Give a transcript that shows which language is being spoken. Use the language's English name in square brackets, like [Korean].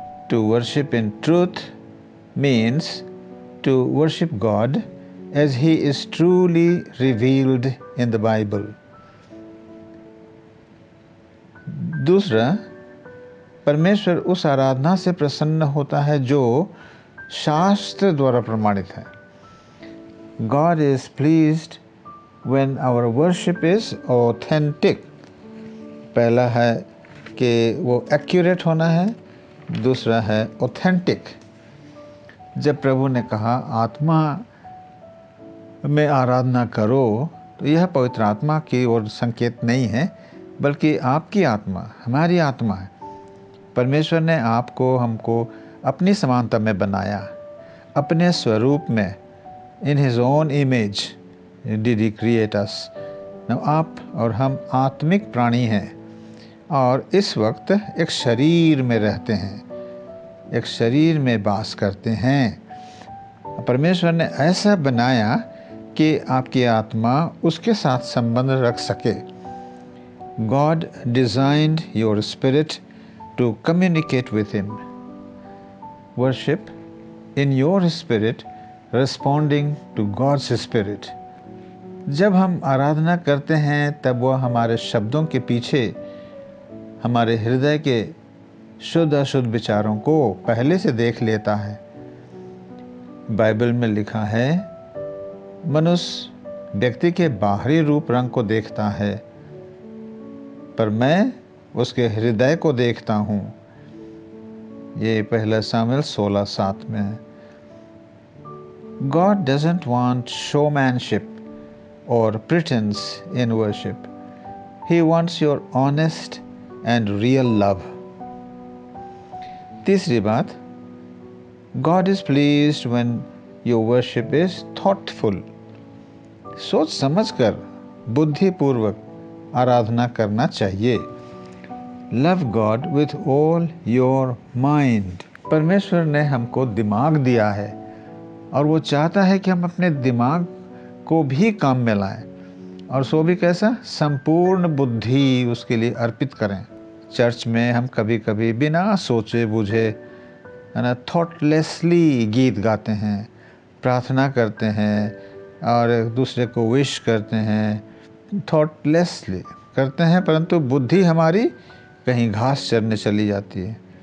[English] To worship in truth means to worship God as he is truly revealed in the Bible. [Hindi] दूसरा, परमेश्वर उस आराधना से प्रसन्न होता है जो शास्त्र द्वारा प्रमाणित है। [English] God is pleased when our worship is authentic. [Hindi] पहला है कि वो accurate होना है, दूसरा है authentic। जब प्रभु ने कहा आत्मा में आराधना करो, तो यह पवित्र आत्मा की ओर संकेत नहीं है, बल्कि आपकी आत्मा, हमारी आत्मा है। परमेश्वर ने आपको हमको अपनी समानता में बनाया, अपने स्वरूप में। [English] In his own image did he create us. [Hindi] आप और हम आत्मिक प्राणी हैं और इस वक्त एक शरीर में रहते हैं, एक शरीर में वास करते हैं। परमेश्वर ने ऐसा बनाया कि आपकी आत्मा उसके साथ संबंध रख सके। [English] God designed your spirit to communicate with him. Worship in your spirit responding to God's spirit. [Hindi] जब हम आराधना करते हैं तब वह हमारे शब्दों के पीछे हमारे हृदय के शुद्ध अशुद्ध विचारों को पहले से देख लेता है। बाइबल में लिखा है, मनुष्य व्यक्ति के बाहरी रूप रंग को देखता है, पर मैं उसके हृदय को देखता हूँ। ये पहला सामुएल 16:7 में है। [English] God doesn't want showmanship or pretense in worship. He wants your honest and real love. [Hindi] तीसरी बात, [English] God is pleased when your worship is thoughtful. [Hindi] सोच समझकर बुद्धिपूर्वक आराधना करना चाहिए। [English] Love God with all your mind. [Hindi] परमेश्वर ने हमको दिमाग दिया है और वो चाहता है कि हम अपने दिमाग को भी काम में लाएं, और सो भी कैसा? संपूर्ण बुद्धि उसके लिए अर्पित करें। चर्च में हम कभी कभी बिना सोचे बूझे, है ना, थॉटलेसली गीत गाते हैं, प्रार्थना करते हैं और एक दूसरे को विश करते हैं, थॉटलेसली करते हैं, परंतु बुद्धि हमारी कहीं घास चरने चली जाती है।